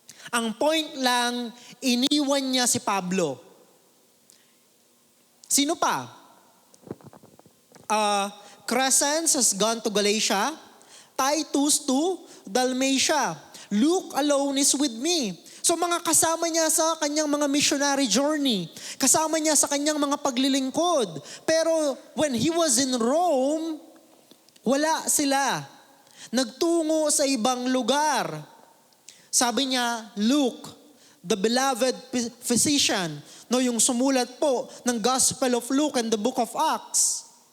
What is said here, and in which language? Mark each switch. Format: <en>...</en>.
<tl>Ang point lang, iniwan niya si Pablo. Sino pa?</tl> <en>Crescens has gone to Galatia. Titus to Dalmatia. Luke alone is with me.</en> <tl>So mga kasama niya sa kanyang mga missionary journey. Kasama niya sa kanyang mga paglilingkod. Pero</tl> <en>when he was in Rome,</en> <tl>wala sila. Nagtungo sa ibang lugar. Sabi niya, Luke,</tl> <en>the beloved physician,</en> <tl>yung sumulat po ng Gospel of Luke and the Book of Acts.</tl>